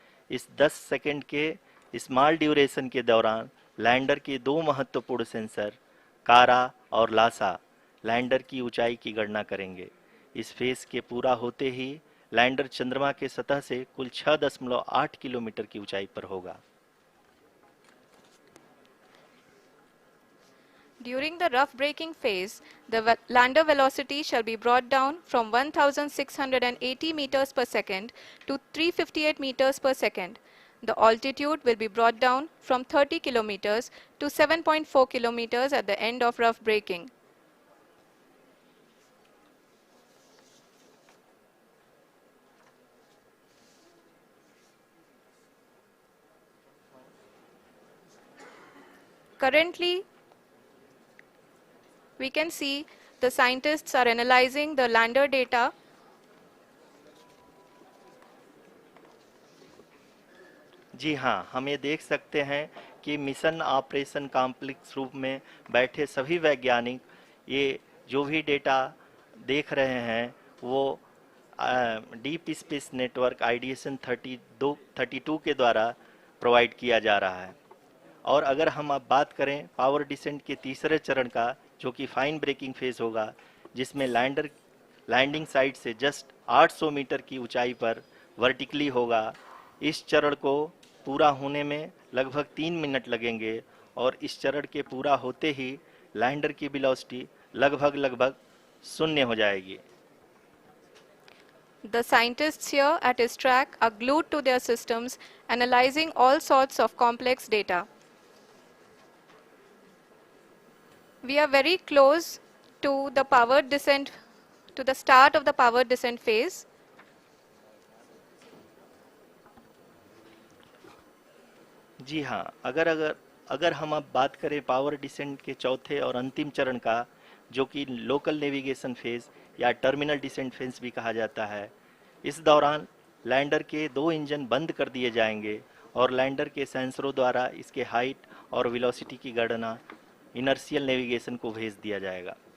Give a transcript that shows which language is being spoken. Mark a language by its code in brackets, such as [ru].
[hi] इस 10 सेकंड के small duration के दौरान लैंडर के 2 महत्वपूर्ण सेंसर कारा और लासा लैंडर की ऊंचाई की गणना करेंगे। इस फेज के पूरा होते ही लैंडर चंद्रमा के सतह से कुल 6.8 किलोमीटर की ऊंचाई पर होगा। [en] During the rough braking phase, the lander velocity shall be brought down from 1680 meters per second to 358 meters per second. The altitude will be brought down from 30 kilometers to 7.4 kilometers at the end of rough braking. Currently, we can see the scientists are analyzing the lander data. [hi] जी हाँ, हम ये देख सकते हैं कि mission operation complex रूप में बैठे सभी वैज्ञानिक ये जो भी डेटा देख रहे हैं वो डीप स्पेस नेटवर्क आईडीएसएन 32 के द्वारा प्रोवाइड किया जा रहा है। और अगर हम अब बात करें पावर डिसेंट के तीसरे चरण का, जो कि फाइन ब्रेकिंग फेज होगा, जिसमें लैंडर लैंडिंग साइट से जस्ट 800 मीटर की ऊंचाई पर वर्टिकली होगा। इस चरण को पूरा होने में लगभग 3 मिनट लगेंगे और इस चरण के पूरा होते ही लैंडर की वेलोसिटी लगभग शून्य हो जाएगी। [en] The scientists here at ISTRAC are glued to their systems, analyzing all sorts of complex data. We are very close to the power descent, to the start of the power descent phase. [hi] जी हाँ, अगर हम अब बात करें power descent के चौथे और अंतिम चरण का, जो कि लोकल नेविगेशन फेज या टर्मिनल डिसेंट फेज भी कहा जाता है, इस दौरान लैंडर के 2 इंजन बंद कर दिए जाएंगे और लैंडर के सेंसरों द्वारा इसके हाइट और वेलोसिटी की गणना इनर्शियल नेविगेशन को भेज दिया जाएगा।